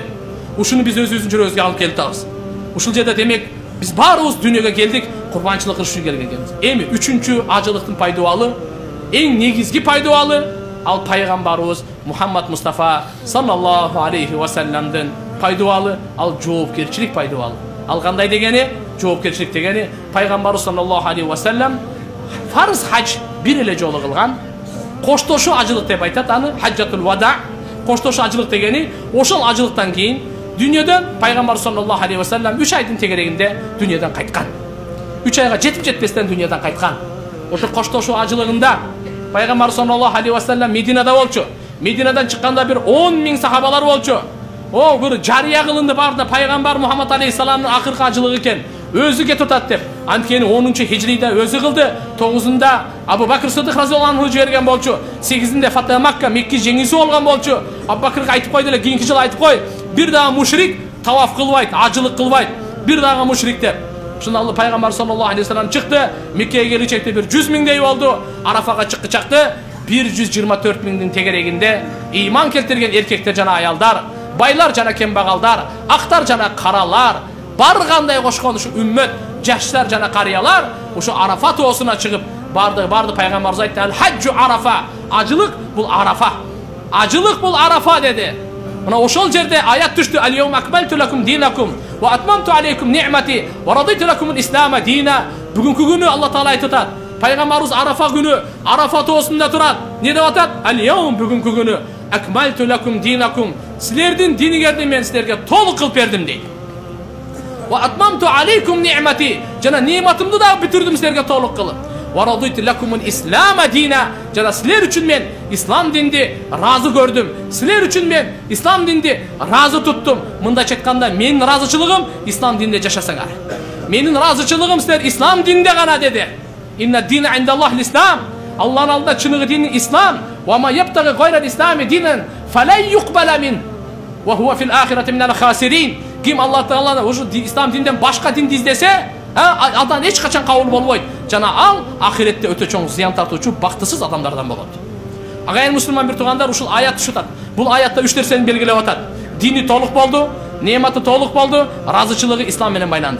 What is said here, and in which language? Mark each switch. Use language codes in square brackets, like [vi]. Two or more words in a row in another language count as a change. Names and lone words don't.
[ky] Ушуну биз өзүбүздүн жүрөгүбүзгө алып келип атабыз. Ушул жерде демек биз баарыбыз дүйнөгө келдик, курбанчылык кылыш үчүн келгенбиз. Эми үчүнчү ажылыктын пайдубалы, эң негизги пайдубалы ал пайгамбарыбыз Мухаммад Мустафа [ar] صلى الله عليه وسلم [ky] пайдубалы, ал жоопкерчилик пайдубалы. Ал кандай дегени? жоопкерчилик дегени пайгамбарыбыз [ar] صلى الله عليه وسلم [ky] фарз хадж бир эле жолу кылган. Коштошуу ажылык деп айтат аны, [ar] حجة الوداع. [ky] Коштошуу ажылык дегени ошол ажылыктан кийин дүйнөдөн пайгамбарыбыз [ar] صلى الله عليه وسلم [ky] 3 айдын тегерегинде дүйнөдөн кайткан. 3 айга жетип жетпестен дүйнөдөн кайткан. Ошо коштошуу ажылыгында пайгамбарыбыз [ar] صلى الله عليه وسلم [ky] Мединада болчу. Мединадан чыкканда бир 10 миң сахабалар болчу. О, бир жарыя кылынды барды пайгамбар Мухаммад алейхиссаламдын акыркы ажылыгы экен. Өзү кетип атат деп. Анткени 10-хижрийде өзү кылды. 9-да Абу Бакр Сыдык [ar] رضي الله عنه [ky] жиберген болчу. 8-де Фатиха Макка Мекке жеңүүсү болгон болчу. Абу Бакрга айтып койду эле, кийинки жыл айтып кой. Бир дагы мушрик таваф кылбайт, ажылык кылбайт. Бир дагы мушрик деп. Шунда Алла пайгамбар [ar] صلى الله عليه وسلم [ky] чыкты. Меккеге келичекте бир 100 миңдей болду. Арафага чыкты. 124 миңдин тегерегинде ыйман келтирген эркектер жана аялдар, байлар жана кембагалдар, актар жана каралар, бар кандай кошкон ушу үммөт, жаштар жана карыялар ушу Арафа тоосуна чыгып барды пайгамбарыбыз айтты: [ar] "الحج عرفة." [ky] Ажылык бул Арафа. Ажылык бул Арафа деди. Мына ошол жерде аят түштү: [ar] "اليوم أكملت لكم دينكم وأتممت عليكم نعمتي ورضيت لكم الإسلام دينا." [ky] Бүгүнкү күнү Алла таала айтып атат. Пайгамбарыбыз Арафа күнү Арафа тоосунда турат. Не деп атат? "Аль-яум бүгүнкү күнү [ar] أكملت لكم دينكم." [ky] Силердин динingерди мен силерге толук кылып бердим дейт. [ar] "وأتممت عليكم نعمتي." [ky] Жана нематымды да бүтүрдүм силерге толук кылып. [ar] "ورضيت لكم الإسلام دينا." [ky] Жана силер үчүн мен ислам динди разы көрдүм. Силер үчүн мен ислам динди разы туттум. Мындайча айтканда, менин разычылыгым ислам динде жашасаңар. Менин разычылыгым силер ислам динде гана деди. [ar] إن الدين عند الله الإسلام. [ky] Аллахтын алдында чыныгы дин ислам. [ar] وما يبتغي غير الإسلام دينا فلن يقبل من وهو في الآخرة من الخاسرين. [ky] Ким Аллах тааланы ушу ислам динден башка динди издесе, андан эч качан кабыл болбойт. Жана ал ахиретте өтө чоң зыян тартуучу бактысыз адамдардан болот. Агайын мусулман бир туугандар, ушул аят түшүп атат. Бул аятта 3 нерсени белгилеп атат. Дини толук болду, нематы толук болду, разычылыгы ислам менен байланды.